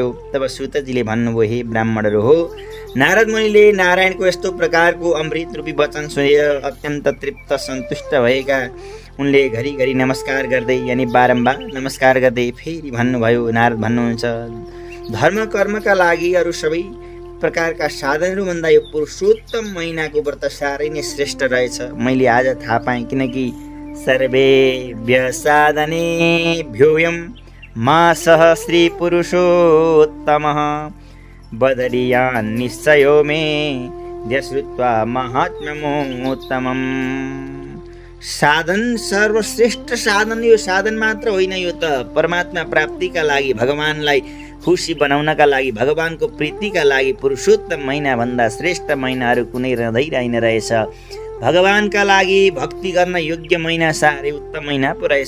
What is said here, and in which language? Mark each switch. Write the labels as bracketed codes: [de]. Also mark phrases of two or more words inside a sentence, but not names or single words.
[ne] तब सुतजीले भन्नुभयो, हे ब्राह्मणहरू हो, नारद मुनिले नारायणको यस्तो प्रकारको अमृत रूपी वचन सुनेर अत्यन्त तृप्त सन्तुष्ट भएका उनले घरिघरि नमस्कार गर्दै, यानि बारम्बार नमस्कार गर्दै फेरि भन्नुभयो। नारद भन्नुहुन्छ, धर्म कर्मका लागि अरू सबै प्रकारका साधनहरूभन्दा यो पुरुषोत्तम महिनाको व्रत साह्रै नै श्रेष्ठ रहेछ। मैले आज थाहा पाएँ, किनकि [sa] सर्वेभ्य साधनेभ्योऽयं मासः श्री पुरुषोत्तमः बदरीयान् निश्चयो मे यश्रुत्वा महात्म्यमोत्तमम्। [ne] साधन सर्वश्रेष्ठ साधन, यो साधन मात्र होइन, यो त परमात्मा प्राप्तिका लागि, भगवानलाई खुसी बनाउनका लागि, भगवानको प्रीतिका लागि पुरुषोत्तम महिनाभन्दा श्रेष्ठ महिनाहरू कुनै रहँदैन रहेछ। भगवानका लागि भक्ति गर्न योग्य महिना साह्रै उत्तम महिना पो रहेछ।